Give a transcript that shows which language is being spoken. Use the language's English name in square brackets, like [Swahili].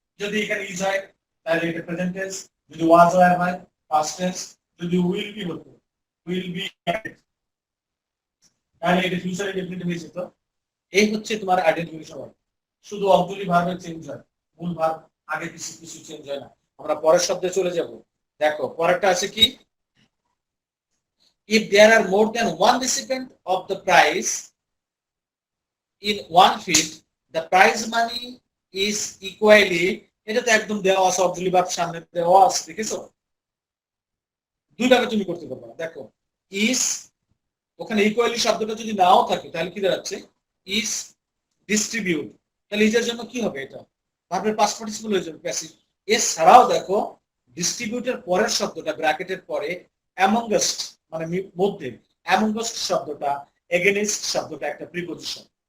[Bangla] যদি এখানে ইজ হয় তাহলে এটা প্রেজেন্ট টেন্স, যদি ওয়াজ হয় পাস্ট টেন্স, যদি উইল বি হতো উইল বি, তাহলে এটা ফিউচারে ডেফিনিট হয়ে যেত। এই হচ্ছে তোমার আইডেন্টিফিকেশন ওয়ার্ড। শুধু অক্সিলারি ভার্বের চেঞ্জ হয়, মূল ভার্ব আগে কিছু কিছু চেঞ্জ হয় না। আমরা পরের শব্দে চলে যাব। দেখো পরেরটা আছে কি, [English] if there are more than one recipient of the prize in one field, the prize money is equally, [Bangla] এটা তো একদম দেওয়া আছে, অক্সিলারি ভার্ব সামনে দেওয়া আছে, দেখেছো? দুইভাবে তুমি করতে পারবে। দেখো is, ওখানে ইকুয়ালি শব্দটা যদি নাও থাকে তাহলে কি দাঁড়াচ্ছে, is ডিস্ট্রিবিউট, তাহলে ইজের জন্য কি হবে, এটা ভার্বের পাস্ট পার্টিসিপল হয়ে যাবে প্যাসিভ। এছাড়াও দেখো ডিস্ট্রিবিউটের পরের শব্দটা ব্র্যাকেটের পরে অ্যামঙ্গস্ট মানে মধ্যে, অ্যামঙ্গস্ট শব্দটা এগেইনস্ট শব্দটা একটা প্রিপজিশন।